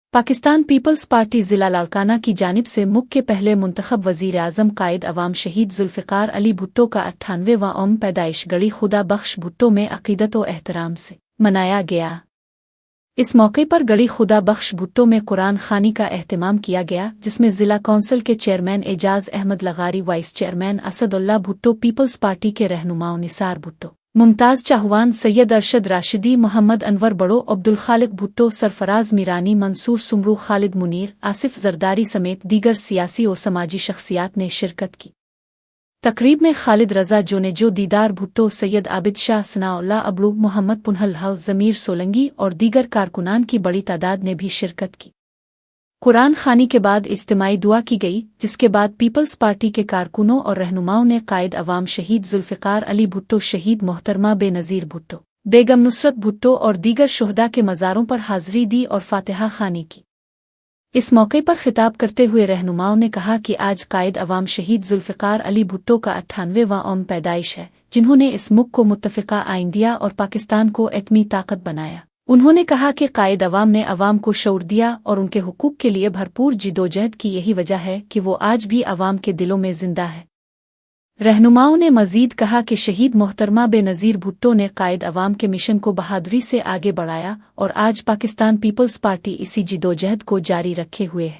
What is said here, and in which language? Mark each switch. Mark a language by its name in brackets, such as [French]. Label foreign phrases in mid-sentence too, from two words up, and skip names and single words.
[Urdu] پاکستان پیپلز پارٹی ضلع لاڑکانہ کی جانب سے ملک کے پہلے منتخب وزیرِ اعظم قائدِ عوام شہید ذوالفقار علی بھٹو کا 98واں یومِ پیدائش گڑھی خدا بخش بھٹو میں عقیدت و احترام سے منایا گیا. اس موقع پر گڑھی خدا بخش بھٹو میں قرآن خوانی کا اہتمام کیا گیا، جس میں ضلع کونسل کے چیئرمین اعجاز احمد لغاری، وائس چیئرمین اسد اللہ بھٹو، پیپلز پارٹی کے رہنماؤں نثار بھٹو، ممتاز چانڈیو، سید ارشد راشدی، محمد انور بڑو، عبدالخالق بھٹو، سرفراز میرانی، منصور سومرو، خالد منیر، آصف زرداری سمیت دیگر سیاسی اور سماجی شخصیات نے شرکت کی. تقریب میں خالد رضا جونیجو، دیدار بھٹو، سید عابد شاہ، ثناء اللہ ابڑو، محمد پنہل حل، ضمیر سولنگی اور دیگر کارکنان کی بڑی تعداد نے بھی شرکت کی. قرآن خوانی کے بعد اجتماعی دعا کی گئی، جس کے بعد پیپلز پارٹی کے کارکنوں اور رہنماؤں نے قائدِ عوام شہید ذوالفقار علی بھٹو، شہید محترمہ بینظیر بھٹو، بیگم نصرت بھٹو اور دیگر شہدا کے مزاروں پر حاضری دی اور فاتحہ خوانی کی. اس موقع پر خطاب کرتے ہوئے رہنماؤں نے کہا کہ آج قائدِ عوام شہید ذوالفقار علی بھٹو کا 98واں یومِ پیدائش ہے، جنہوں نے اس ملک کو متفقہ آئین دیا اور پاکستان کو ایٹمی طاقت بنایا. انہوں نے کہا کہ قائدِ عوام نے عوام کو شعور دیا اور ان کے حقوق کے لیے بھرپور جدوجہد کی، یہی وجہ ہے کہ وہ آج بھی عوام کے دلوں میں زندہ ہے. رہنماؤں نے مزید کہا کہ شہید محترمہ بینظیر بھٹو نے قائدِ عوام کے مشن کو بہادری سے آگے بڑھایا اور آج پاکستان پیپلز پارٹی اسی جدوجہد کو جاری رکھے ہوئے ہے.